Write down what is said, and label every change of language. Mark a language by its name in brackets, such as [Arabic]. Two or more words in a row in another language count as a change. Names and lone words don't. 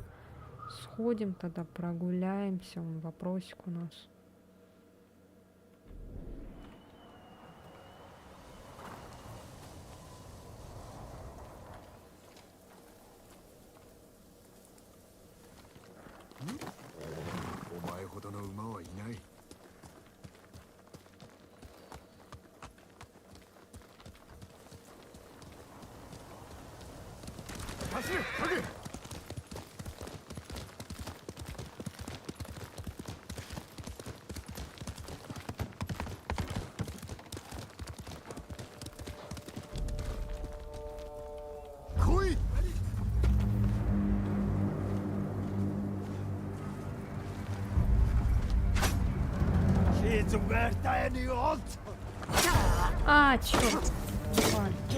[Russian] Сходим тогда, прогуляемся. Вон вопросик у нас. М? [Japanese] お前ほどの馬はいない走れハゲ 来い [Russian] А, черт! Давай.